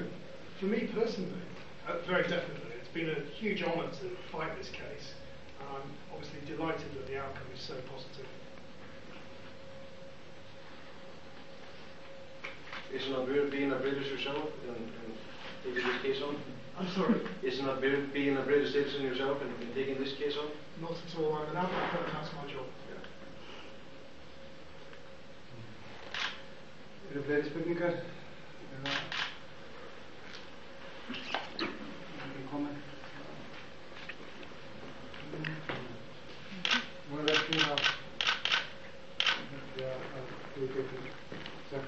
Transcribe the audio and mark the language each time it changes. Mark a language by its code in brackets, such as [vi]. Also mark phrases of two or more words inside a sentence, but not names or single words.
[en] For me personally, very definitely. It's been a huge honour to fight this case, and I'm obviously delighted that the outcome is so positive. Is it not weird being a British yourself and taking this case on? I'm sorry. Isn't that being a British citizen yourself and taking this case on? Not at all. I'm an advocate, and that's my job. [is] Eru fleiri spurningar? Eða ekki komið? Nú verðum að við getum sagt.